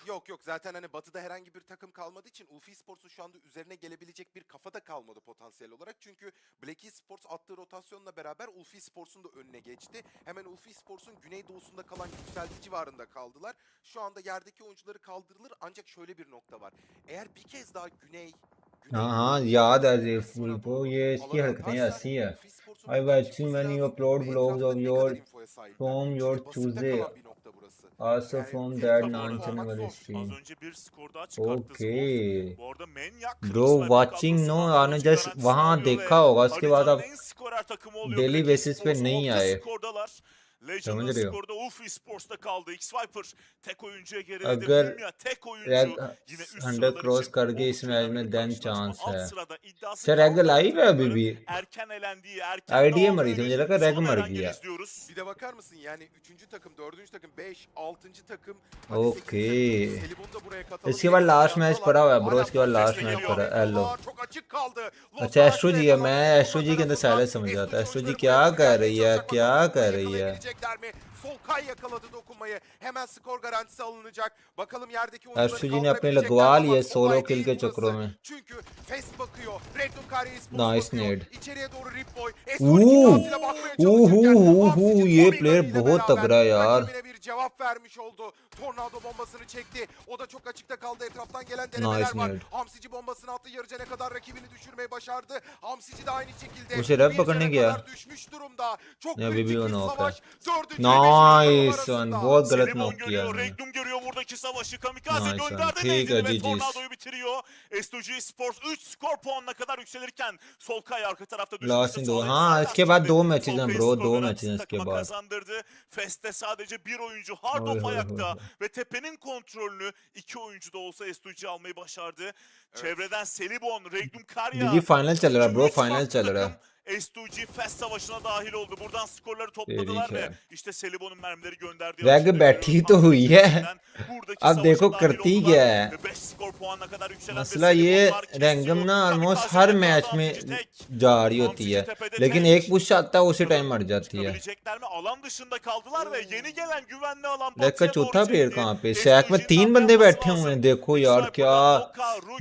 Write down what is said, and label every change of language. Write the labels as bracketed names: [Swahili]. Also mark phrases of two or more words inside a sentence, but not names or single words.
[Turkish] Yok zaten hani batıda herhangi bir takım kalmadığı için UFI Sports'un şu anda üzerine gelebilecek bir kafa da kalmadı potansiyel olarak. Çünkü Black Esports attığı rotasyonla beraber UFI Sports'un da önüne geçti. Hemen UFI Sports'un güneydoğusunda kalan yükselti civarında kaldılar. Şu anda yerdeki oyuncuları kaldırılır ancak şöyle bir nokta var. Eğer bir kez daha [Hindi] हाँ याद है जेफुल को ये इसकी हरकतें ऐसी है [English] I watch when you upload vlogs of your from your Tuesday also from that nonsense वाली stream [Turkish] Az önce bir skor daha çıkarttı. okay Bu arada Manyak [English] bro watching no [Hindi] आपने just वहाँ देखा होगा उसके बाद आप [English] daily basis [Hindi] पे नहीं आए [Turkish] Legend'ın skorda UFI Sports'ta kaldı. X-Viper tek oyuncuya geriledi. [Hindi] अगर [Turkish] Mumia tek oyuncu [Hindi] रैग [Turkish] yine üst 100 sıralar [Hindi] क्रॉस [Turkish] için [Hindi] कर गए इस [Turkish] oldukça [Hindi] मैच [Turkish] önemli [Hindi] में [Turkish] bir [Hindi] देन [Turkish] karşılaşma. [Hindi] चांस [Turkish] Alt [Hindi] है [Turkish] sırada iddiası [Hindi] सर रैग [Turkish] kalmayan [Hindi] लाइव है अभी [Turkish] takımların [Hindi] भी [Turkish] erken elendiği, erken [Hindi] आईडी [Turkish] dağıldığı [Hindi] मरी थी मुझे लगा [Turkish] son [Hindi] रैग मर [Turkish] herhangi [Hindi] गया [Turkish] izliyoruz. Bir de bakar mısın yani 3. takım, 4. takım, 5, 6. takım. [Hindi] ओके इसके बाद [English] last match [Hindi] पड़ा हुआ है ब्रो इसके बाद [English] last match [Hindi] पड़ा है एलो [Turkish] Çok açık kaldı. [Hindi] अच्छा एस्ट्रोजी है मैं एस्ट्रोजी के अंदर साइलेंस समझ जाता है एस्ट्रोजी क्या कर रही है क्या कर रही है [Turkish] Solkay yakaladı dokunmayı. Hemen skor garantisi alınacak. Bakalım yerdeki [Hindi] एस्ट्रोजी ने अपने लगवा लिए [English] solo kill [Hindi] के चक्करों में [Turkish] Çünkü Fest bakıyor. Regnum Kare Esports [Hindi] नाइस [Turkish] bakıyor. [Hindi] नेड [Turkish] İçeriye doğru Ripboy. [Hindi] ये प्लेयर बहुत तगड़ा है यार [Turkish] Bir cevap vermiş oldu. Tornado bombasını çekti. O da çok açıkta kaldı. Etraftan gelen [Hindi] Nice [Turkish] denemeler var. nade. Hamsici bombasını attı. Yarıcana kadar rakibini düşürmeyi başardı. Hamsici de aynı şekilde. [Hindi] उसे रैप [Turkish] bir [Hindi] पकड़ने [Turkish] cana [Hindi] गया [Turkish] kadar düşmüş durumda. Çok [Hindi] या [Turkish] kritik [Hindi] बीबी [Turkish] bir [Hindi] वन होकर [Turkish] savaş. Dördüncü [English] nice one [Hindi] बहुत गलत [Turkish] Selibon [Hindi] नॉक किया [Turkish] görüyor, [Hindi] मैंने [Turkish] Regnum görüyor buradaki savaşı. Kamikaze [English] Nice one. [Turkish] gönderdi [Hindi] ठीक है, [Turkish] Nade'ini ve [Hindi] GG's. [Turkish] Tornado'yu bitiriyor. S2G Sports 3 skor puanına kadar yükselirken Solkay arka tarafta [Hindi] लास्ट [Turkish] düşmüştü. [Hindi] दो [Turkish] Sağ [Hindi] हाँ [Turkish] ayakta [Hindi] इसके बाद [Turkish] şimdi [Hindi] दो मैचेस हैं [Turkish] Solkay'ın [Hindi] ब्रो [Turkish] skor [Hindi] दो [Turkish] garantisi [Hindi] मैचेस इसके [Turkish] takıma [Hindi] बाद [Turkish] kazandırdı. Fest'te sadece bir oyuncu hard Oy, off oy, ayakta oy. ve tepenin kontrolünü 2 oyuncu da olsa S2G almayı başardı. Çevreden Selibon, Regnum Karya. [Hindi] जी फाइनल चल रहा है ब्रो [Turkish] Üç [Hindi] फाइनल [Turkish] farklı [Hindi] चल रहा है [Turkish] takım S2G Fest savaşına dahil oldu. Buradan skorları topladılar ve işte Selibon'un mermileri gönderdiği [Hindi] रैग [Turkish] açıkta [Hindi] बैठी [Turkish] görüyoruz. [Hindi] तो हुई है [Turkish] Buradaki [Hindi] अब [Turkish] savaşa [Hindi] देखो [Turkish] dahil [Hindi] करती [Turkish] oldular [Hindi] क्या है [Turkish] ve 5 skor puanına kadar yükselen bir [Hindi] मसला [Turkish] Selibon [Hindi] ये [Turkish] var. [Hindi] रैंगम ना [Turkish] Kesiyor. [Hindi] ऑलमोस्ट [Turkish] Kamikaze [Hindi] हर [Turkish] yakaladı, [Hindi] मैच में [Turkish] Hamsici tek. [Hindi] जा रही होती [Turkish] Hamsici [Hindi] है [Turkish] tepede [Hindi] लेकिन [Turkish] tek. [Hindi] एक पुश आता है उसी टाइम मर जाती है [Turkish] Çıkabilecekler mi? Alan dışında kaldılar ve yeni gelen güvenli alan [Hindi] रैग का [Turkish] batıya doğru [Hindi] चौथा प्लेयर [Turkish] çekti. [Hindi] कहाँ पे सैक में [Turkish] S2G'nin [Hindi] 3 बंदे [Turkish] yapması [Hindi] बैठे हुए [Turkish] lazım. [Hindi] हैं देखो यार [Turkish] X-Viper'dan [Hindi] क्या [Turkish] Oka, Rookie